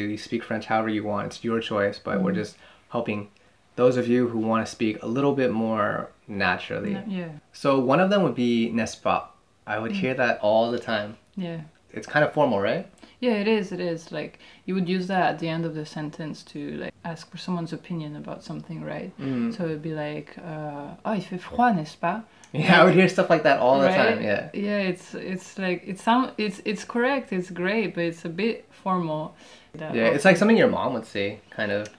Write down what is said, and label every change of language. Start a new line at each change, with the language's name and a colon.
English: You speak French however you want. It's your choice. But we're just helping those of you who want to speak a little bit more naturally. Yeah. So one of them would be
French: n'est-ce pas.
English: I would hear that all the time. Yeah. It's kind of formal, right? Yeah, it is. Like, you would use that at the end of the sentence to, like, ask for someone's opinion about something, right? So it'd be like, oh,
French: il fait froid, n'est-ce pas?
English: Yeah, I would hear stuff like that all the time, yeah. Yeah, it's like, it's correct, it's great, but it's a bit formal. It's like something your mom would say, kind of.